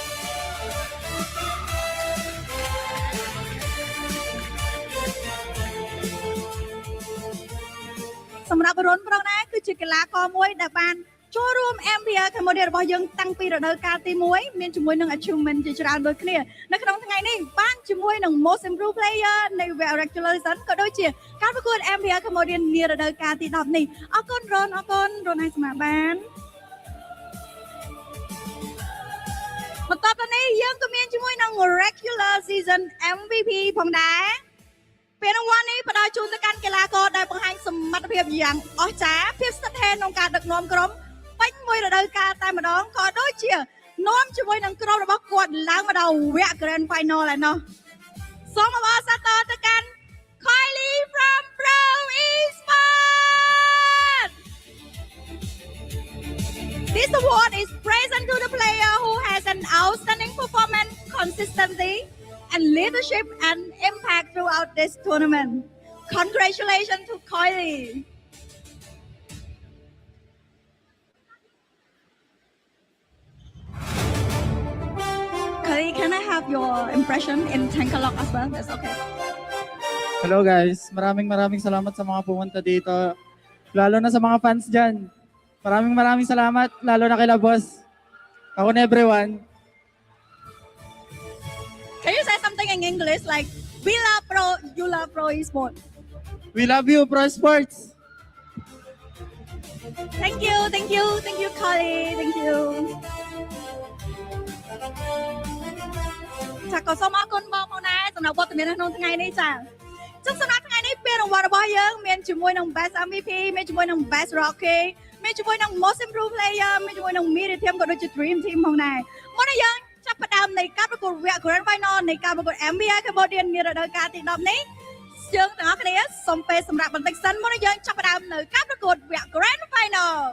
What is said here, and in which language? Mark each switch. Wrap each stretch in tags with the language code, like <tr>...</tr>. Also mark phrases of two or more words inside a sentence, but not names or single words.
<km>សម្រាប់រុនប្រងដែរគឺជាកីឡាករមួយដែលបានចូលរួម MPL Cambodia របស់យើងតាំងពីរដូវកាលទី1មានជាមួយនឹង achievement ជាច្រើនដូចគ្នានៅក្នុងថ្ងៃនេះបានជាមួយនឹង Most Improved Player នៃ</km> <en>regular season</en> <km>ក៏ដូចជាការប្រកួត MPL Cambodia នារដូវកាលទី10នេះអរគុណរុនឲ្យសម្រាប់បាន បន្តទៅនេះយើងក៏មានជាមួយនឹង</km> <en>regular season MVP</en> <km>ផងដែរពេលរង្វាន់នេះផ្ដល់ជូនទៅកាន់កីឡាករដែលបង្ហាញ សមត្ថភាពយ៉ាងអស្ចារ្យភាពស្ថិតស្ថេរក្នុងការដឹកនាំក្រុមពេញមួយរដូវកាលតែម្ដងក៏ដូចជានាំជាមួយនឹងក្រុមរបស់គាត់ឡើងមកដល់វគ្គ Grand Final ឯណោះសូមអបអរសាទរទៅកាន់</km> <en>Kylie from Pro Esports This award is present to the player who has an outstanding performance, consistency and leadership and impact throughout this tournament. Congratulations to Kylie. Kylie, can I have your impression in Tagalog as well? That's okay. Hello guys,</en> <tl>maraming salamat sa mga pumunta dito. Lalo na sa mga fans dyan. Maraming salamat, lalo na kila boss. Ako na everyone.</tl> <en>Can you say something in English like we love Pro, you love Pro Esports? We love you, Pro Sports. Thank you, Kylie. Thank you.</en> <km>ចាក៏សូមអរគុណបងប្អូនដែរសម្រាប់វត្តមាននៅក្នុងថ្ងៃនេះចាចឹងសម្រាប់ថ្ងៃនេះពានរង្វាន់របស់យើងមានជាមួយនឹង Best MVP មានជាមួយនឹង Best Rocky មានជាមួយនឹង Most Improved Player មានជាមួយនឹង Media Team ក៏ដូចជា Dream Team ផងដែរមុននេះយើងចាប់ផ្ដើមនៃការប្រកួតវគ្គ Grand Final នៃការប្រកួត MPL Cambodia នារដូវកាលទី10នេះយើងទាំងអស់គ្នាសូមពេលសម្រាប់បន្តិចសិនមុននេះយើងចាប់ផ្ដើមនៅការប្រកួតវគ្គ Grand Final</km>